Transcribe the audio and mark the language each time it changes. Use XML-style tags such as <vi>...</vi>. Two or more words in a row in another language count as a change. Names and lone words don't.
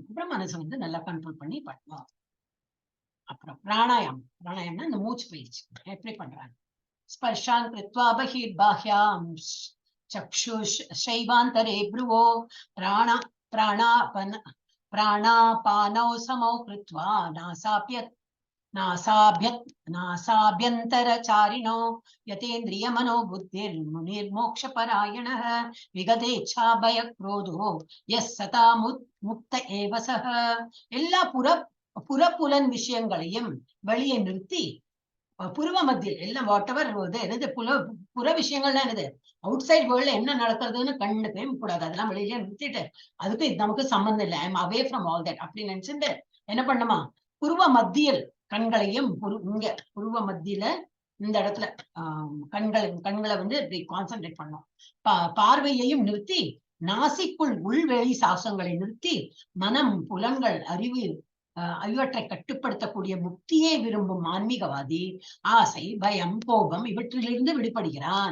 <ta>அப்புறம் மனசை வந்து நல்லா கண்ட்ரோல் பண்ணி பண்ணுவோம். அப்புறம் பிராணாயாமம்னா இந்த மூச்சு பயிற்சி எப்படி பண்றாங்க.</ta> <sa>स्पर्शान् कृत्वा बहिर्बाह्यान् चक्षुश् चैवान्तरे भ्रुवोः प्राणापानौ समौ कृत्वा नासाभ्यन्तरचारिणो यतेन्द्रिय मनो बुद्धिर्मुनिर्मोक्षपरायणः विगतेच्छा भय क्रोधो यः सता मुक्त एव सः.</sa> <ta>எல்லா புறப்புலன் விஷயங்களையும் வெளியே நிறுத்தி புருவ மத்தியில் எல்லாம் வாட் எவர் என்னது புற விஷயங்கள்லாம் என்னது,</ta> <en>outside world</en> <ta>என்ன நடக்கிறதுன்னு கண்டுக்கவே கூடாது, அதெல்லாம் வெளியில நிறுத்திட்டு அதுக்கு நமக்கு சம்பந்தம் இல்லை,</ta> <en>I am away from all that</en> <ta>அப்படின்னு நினைச்சுட்டு என்ன பண்ணுமா, புருவ மத்தியில் கண்களையும் இங்க புருவ மத்தியில இந்த இடத்துல கண்களை வந்து இப்படி கான்சென்ட்ரேட் பண்ணோம். பார்வையையும் நிறுத்தி நாசிக்குள் உள்வெளி சாசங்களை நிறுத்தி மனம், புலன்கள், அறிவு இவற்றை கட்டுப்படுத்தக்கூடிய முக்தியை விரும்பும் ஆன்மீகவாதி ஆசை, பயம், கோபம் இவற்றிலிருந்து விடுபடுகிறான்.</ta>